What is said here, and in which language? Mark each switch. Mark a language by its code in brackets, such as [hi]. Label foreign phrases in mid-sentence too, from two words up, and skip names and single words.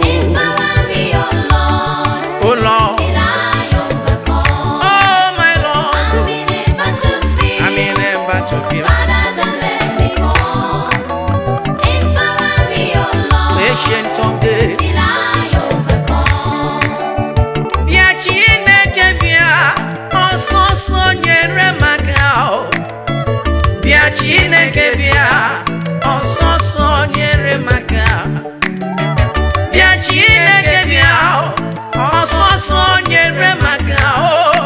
[en] Empower me, oh Lord, Oh, Lord. Till I overcome. Oh, my Lord. I'm in a battlefield. I'm in a battlefield. Father, don't let me fall. Empower me, oh Lord. Ancient of days. Till I overcome. [ig] Bịa, Chineke, bịa. Ọsọ, ọsọ, nyere m aka, oh. Bịa, Chineke, bịa. Ọsọ, ọsọ, nyere m aka. Bịa Chineke bịa, ọsọsọ nyere m aka o.